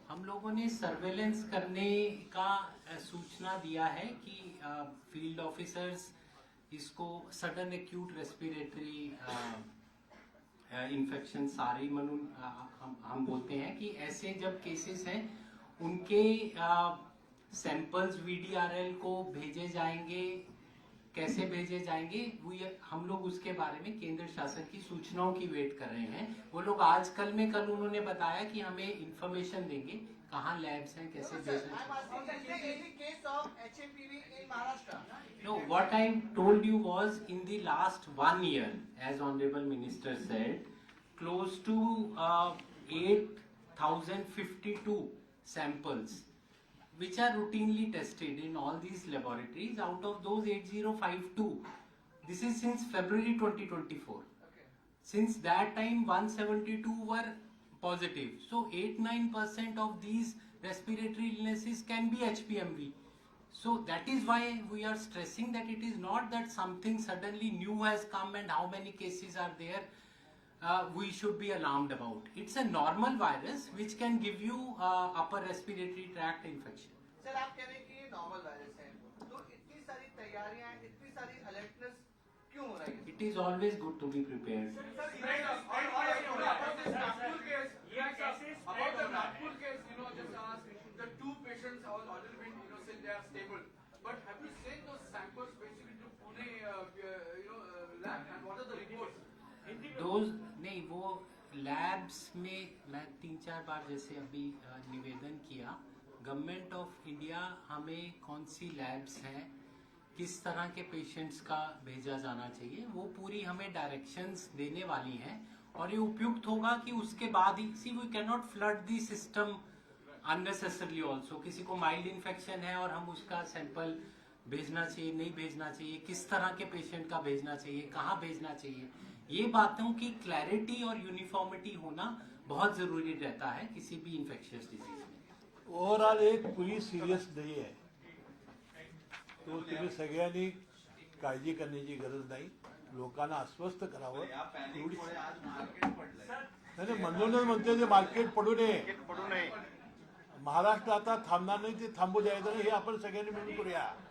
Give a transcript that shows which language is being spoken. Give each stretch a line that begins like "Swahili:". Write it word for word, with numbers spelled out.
Hindi: हम लोगों ने सर्वेलेंस करने का सूचना दिया है कि फील्ड ऑफिसर्स इसको सडन एक्यूट रेस्पिरेटरी इन्फेक्शन सारी मनु हम, हम बोलते हैं कि ऐसे जब केसेस हैं उनके सैंपल्स वीडीआरएल को भेजे जाएंगे। कैसे भेजे जाएंगे वो ये हम लोग उसके बारे में केंद्र शासन की सूचनाओं की वेट कर रहे हैं। वो लोग आज कल में कल उन्होंने बताया कि हमें इंफॉर्मेशन देंगे कहाँ लैब्स हैं, कैसे भेजेंगे।
English: No what I told you was in the last one year as honourable minister said close to eight thousand fifty two samples which are routinely tested in all these laboratories. Out of those eight thousand fifty-two, this is since February twenty twenty-four. Okay. Since that time, one hundred seventy-two were positive. So eight to nine percent of these respiratory illnesses can be H P M V. So that is why we are stressing that it is not that something suddenly new has come and how many cases are there Uh, we should be alarmed about. It's a normal virus which can give you uh, upper respiratory tract infection.
Hindi: Sir, आप कह रहे हैं कि ये normal virus है, तो इतनी सारी तैयारियाँ, इतनी सारी alertness क्यों हो रही है?
English: It is always good to be prepared. Sir, about this Nagpur case, about the Nagpur case, you know, just ask the two patients are already been, you know, said they are stable. But have you sent those samples basically to Pune, uh, you know, uh, lab, and what are the reports?
Hindi: Those, नहीं, वो labs में मैं तीन चार बार जैसे अभी निवेदन किया, गवर्नमेंट ऑफ इंडिया हमें कौन सी लैब्स हैं, किस तरह के पेशेंट्स का भेजा जाना चाहिए, वो पूरी हमें डायरेक्शंस देने वाली हैं। और ये उपयुक्त होगा कि उसके बाद ही,
English: See we can not flood the system unnecessarily also.
Hindi: किसी को माइल्ड इन्फेक्शन है और हम उसका सैंपल भेजना चाहिए, नहीं भेजना चाहिए, किस तरह के पेशेंट का भेजना चाहिए, कहाँ भेजना चाहिए, ये बातों की क्लैरिटी और यूनिफॉर्मिटी होना बहुत जरूरी रहता है किसी भी इन्फेक्शियस डिजीज में।
Marathi: ओवरऑल एक पूरी सिरियस नाही आहे, तो तुम्ही सगळ्यांनी काळजी करण्याची गरज नाही, लोकांना अस्वस्थ करावं नाही, म्हणूनच म्हणते ते मार्केट पडू नये। महाराष्ट्र आता थांबणार नाही, ते थांबू द्यायचं नाही, हे आपण सगळ्यांनी मिळून करूया।